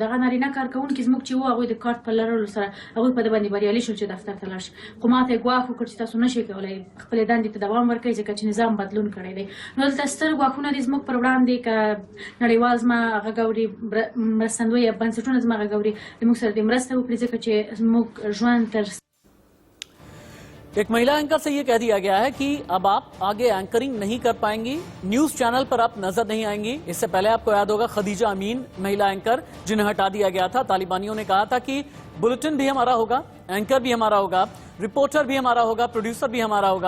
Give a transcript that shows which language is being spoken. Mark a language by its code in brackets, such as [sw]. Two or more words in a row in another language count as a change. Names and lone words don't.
[ps] هغه نارینه کارکوونکي زموږ چې وو هغوی د کارت په لرلو سره هغوی په دې باندې بریالي شول چې دفتر ته لاړ شي. خو ما ته ګواښ وکړ چې تاسو نشئ کولی خپلې دندې ته دوام ورکړئ ځکه چې نظام بدلون کړی دی. نو دلته ستر ګواښونه دي زموږ پر وړاندې، که نړیوال زما غږ اوري، مرستندوی یا بنسټونه زما غږ اوري، زموږ سره دې مرسته وکړي ځکه چې زموږ ژوند تر [hi] एक महिला एंकर से यह कह दिया गया है कि अब आप आगे एंकरिंग नहीं कर पाएंगी, न्यूज चैनल पर आप नजर नहीं आएंगी। इससे पहले आपको याद होगा खदीजा अमीन महिला एंकर जिन्हें हटा दिया गया था। तालिबानियों ने कहा था कि बुलेटिन भी हमारा होगा, एंकर भी हमारा होगा, रिपोर्टर भी हमारा होगा, प्रोड्यूसर भी हमारा होगा।